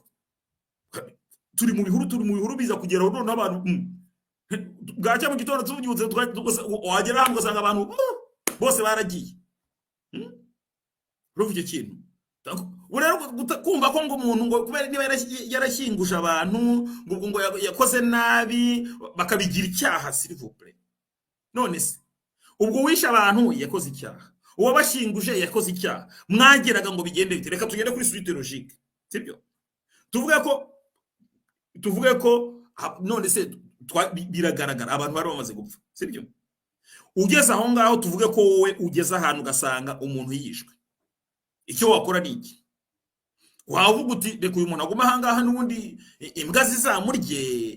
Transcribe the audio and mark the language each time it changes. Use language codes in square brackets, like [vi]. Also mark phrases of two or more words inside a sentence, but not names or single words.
[rw] Turi mu bihuru biza kugera aho none abantu bwacya mu gitondo tubyutse wagera hamwe ugasanga abantu bose baragiye. Ruvuye kintu urero kumva ko ngo umuntu ngo kubera niba yarashyinguje abantu ngo yakoze nabi bakabigira icyaha, [fr] s'il vous plaît. [rw] None se ubwo wishe abantu yakoze icyaha, uwo bashyinguje yakoze icyaha, mwageraga ngo bigende bite? Reka tugende kuri [fr] suite logique, [rw] sibyo? Tuvuge ko none se biragaragara abantu bari bamaze gupfa, sibyo? Ugeze aho ngaho tuvuge ko wowe ugeze ahantu ugasanga umuntu yishwe, icyo wakora ni iki? Wavuga uti reka uyu muntu aguma ahangaha n'ubundi imbwa zizamurye?